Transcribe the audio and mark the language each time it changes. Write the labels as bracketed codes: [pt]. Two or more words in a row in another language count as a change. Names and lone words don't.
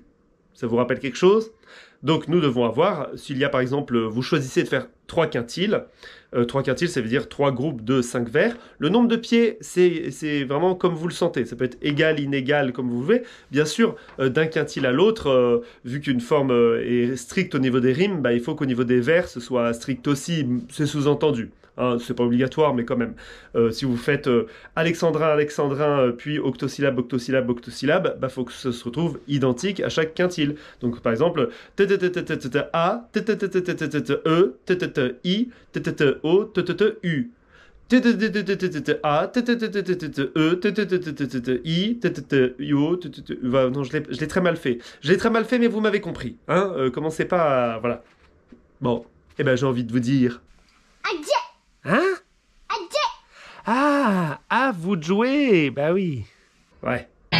[fr] Ça vous rappelle quelque chose? Donc nous devons avoir, s'il y a par exemple, vous choisissez de faire 3 quintiles, 3 quintiles ça veut dire 3 groupes de 5 vers, le nombre de pieds c'est vraiment comme vous le sentez, ça peut être égal, inégal, comme vous voulez, bien sûr d'un quintile à l'autre, vu qu'une forme est stricte au niveau des rimes, bah, il faut qu'au niveau des vers ce soit strict aussi, c'est sous-entendu. Hein, c'est pas obligatoire, mais quand même. Si vous faites alexandrin, alexandrin, puis octosyllabe, octosyllabe, octosyllabe, bah faut que ça se retrouve identique à chaque quintile. Donc par exemple, A, E, I, O, U. A, E, I, O, non, je l'ai très mal fait. Je l'ai très mal fait, mais vous m'avez compris. Hein, commencez pas à... Voilà. Bon, eh ben j'ai envie de vous dire... Adieu. Hein? Adieu. Ah, à vous de jouer, bah oui. Ouais.